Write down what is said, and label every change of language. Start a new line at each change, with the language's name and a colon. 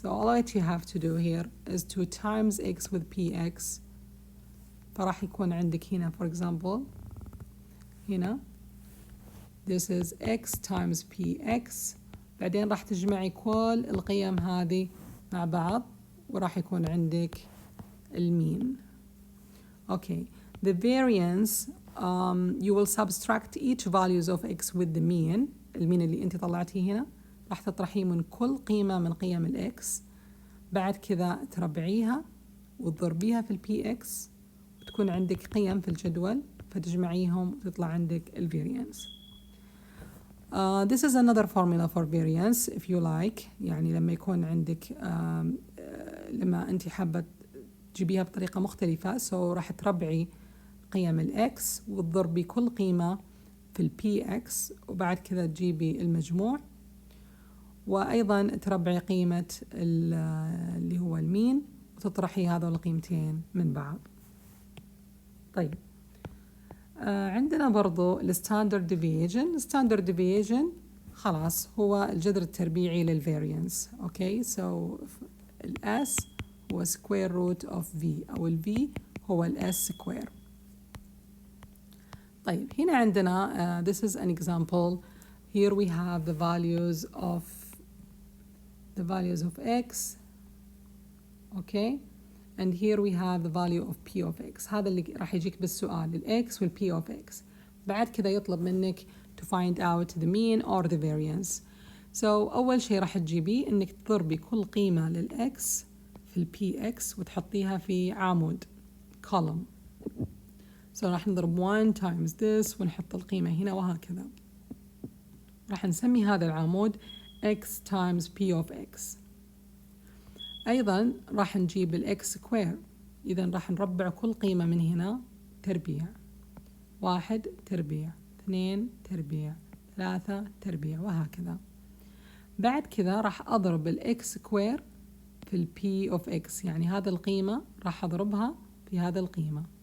English: So all that you have to do here is to times x with px.
Arabic: فراح يكون عندك هنا
English: for example
Arabic: هنا
English: this is x times px.
Arabic: بعدين راح تجمعي كل القيم هذه مع بعض وراح يكون عندك المين.
English: Okay, the variance you will subtract each values of x with the mean.
Arabic: المين اللي انت طلعتيه هنا راح تطرحيه من كل قيمة من قيم الاكس. بعد كذا تربعيها وتضربيها في البي اكس وتكون عندك قيم في الجدول فتجمعيهم وتطلع عندك الفاريانس.
English: This is another formula for variance if you like.
Arabic: يعني لما يكون عندك لما انت حابة تجيبيها بطريقة مختلفة so راح تربعي قيم الاكس وتضربي كل قيمة في البي اكس وبعد كذا تجيبي المجموع وأيضا تربعي قيمة اللي هو المين وتطرحي هذول القيمتين من بعض. طيب عندنا برضو الستاندرد ديفيجن خلاص هو الجذر التربيعي للفاريانس. اوكي سو الاس هو
English: square root of v
Arabic: أو ال v هو ال s square. طيب هنا عندنا
English: this is an example. Here we have the values of x. Okay. And here we have the value of p of x.
Arabic: هذا اللي راح يجيك بالسؤال ال x وال p of x. بعد كذا يطلب منك
English: to find out the mean or the variance.
Arabic: So أول شيء راح تجيبيه إنك تضربي كل قيمة لل x في ال px وتحطيها في عمود column. So راح نضرب 1
English: times this
Arabic: ونحط القيمة هنا وهكذا. راح نسمي هذا العمود x times p of x. أيضا راح نجيب ال x square. إذا راح نربع كل قيمة من هنا تربيع. 1 تربيع 2 تربيع 3 تربيع وهكذا. بعد كذا راح أضرب ال x square في ال p of x. يعني هذه القيمة راح أضربها في هذا القيمة.